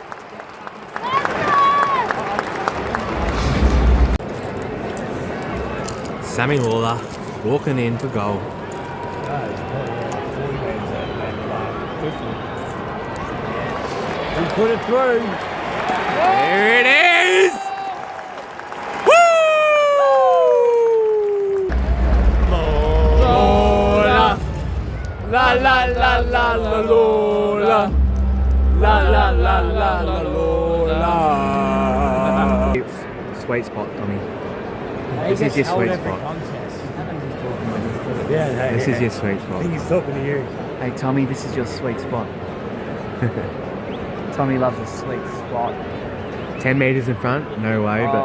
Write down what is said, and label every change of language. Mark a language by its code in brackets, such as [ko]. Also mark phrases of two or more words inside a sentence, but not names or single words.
[en] Sammy Lawler walking in for goal. We put it through. There it is! Woo! Lola! La la la la la Lola! La la la la la Lola! Sweet spot, Tommy. This is your sweet spot. This is your sweet spot. I think he's talking to you. Hey Tommy, this is your sweet spot. Tommy loves a sweet spot. 10 metres in front, no way, but